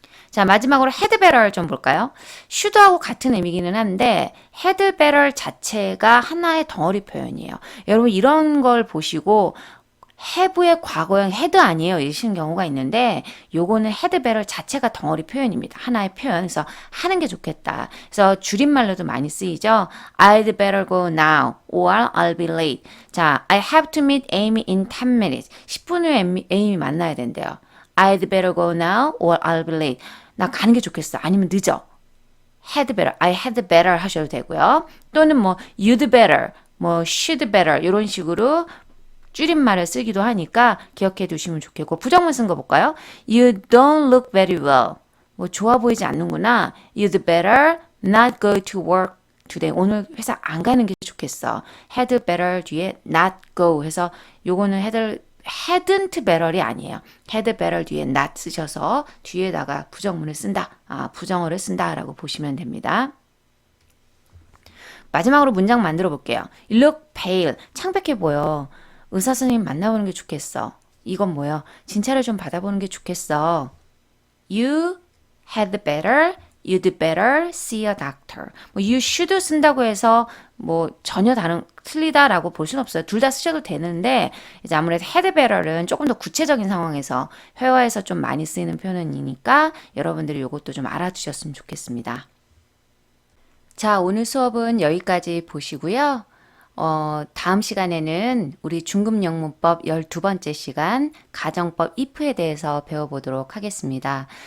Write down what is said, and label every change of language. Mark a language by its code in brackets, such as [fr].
[ko] 자, 마지막으로 had better 좀 볼까요? should하고 같은 의미기는 한데 had better 자체가 하나의 덩어리 표현이에요. 여러분 이런 걸 보시고 have의 과거형 had 아니에요 이러시는 경우가 있는데 요거는 had better 자체가 덩어리 표현입니다. 하나의 표현. 그래서 하는 게 좋겠다. 그래서 줄임말로도 많이 쓰이죠. [en] I'd better go now or I'll be late. 자, I have to meet Amy in 10 minutes. [ko] 10분 후에 에이미 만나야 된대요. [en] I'd better go now or I'll be late. [ko] 나 가는 게 좋겠어. 아니면 늦어. [en] had better, I had better [ko] 하셔도 되고요. 또는 뭐 you'd better, 뭐 should better 이런 식으로 줄임말을 쓰기도 하니까 기억해 두시면 좋겠고 부정문 쓴 거 볼까요? [en] You don't look very well. [ko] 뭐 좋아 보이지 않는구나. [en] You'd better not go to work today. [ko] 오늘 회사 안 가는 게 좋겠어. had better 뒤에 not go 해서 요거는 hadn't better이 아니에요. had better 뒤에 not 쓰셔서 뒤에다가 부정문을 쓴다. 부정어를 쓴다라고 보시면 됩니다. 마지막으로 문장 만들어 볼게요. [en] You look pale. [ko] 창백해 보여. 의사 선생님 만나보는 게 좋겠어. 이건 뭐예요? 진찰을 좀 받아보는 게 좋겠어. [en] You had better, you'd better see a doctor. [ko] 뭐 you should 쓴다고 해서 뭐 전혀 틀리다라고 볼 수는 없어요. 둘 다 쓰셔도 되는데 이제 아무래도 had better는 조금 더 구체적인 상황에서 회화에서 좀 많이 쓰이는 표현이니까 여러분들이 이것도 좀 알아두셨으면 좋겠습니다. 자, 오늘 수업은 여기까지 보시고요. 다음 시간에는 우리 중급영문법 12번째 시간 가정법 if에 대해서 배워보도록 하겠습니다.